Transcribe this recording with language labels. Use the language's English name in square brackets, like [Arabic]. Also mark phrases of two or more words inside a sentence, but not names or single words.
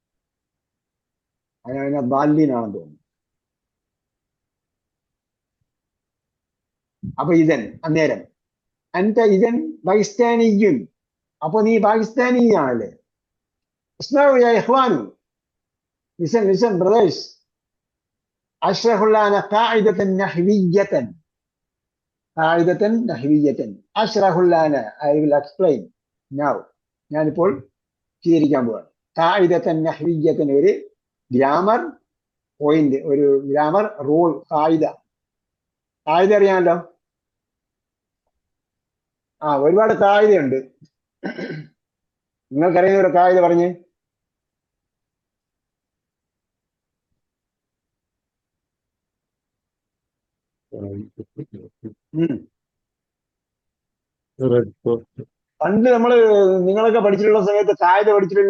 [Malayalam] അതിനെ ബാല്യനാണെന്ന് തോന്നുന്നു. അപ്പൊ ഇതൻ അന്നേരം. [Arabic] أنت إذن باكستاني. [Malayalam] അപ്പൊ നീ പാകിസ്ഥാനിയാണല്ലേ? [English] listen brothers. [Arabic] أشرح لنا قاعدة نحوية. قاعدة نحوية. أشرح لنا. [English] I will explain now. [Malayalam] ഞാനിപ്പോൾ വിശദീകരിക്കാൻ പോവാണ്. [Arabic] قاعدة نحوية [English] ഒരു grammar point, ഒരു grammar rule. [Malayalam] കായിദ അറിയാമല്ലോ. ഒരുപാട് കായിദയുണ്ട്. നിങ്ങൾക്കറിയുന്ന ഒരു കായിദ പറഞ്ഞ്. പണ്ട് നമ്മള് നിങ്ങളൊക്കെ പഠിച്ചിട്ടുള്ള സമയത്ത് കായിദ പഠിച്ചിട്ടില്ലേ?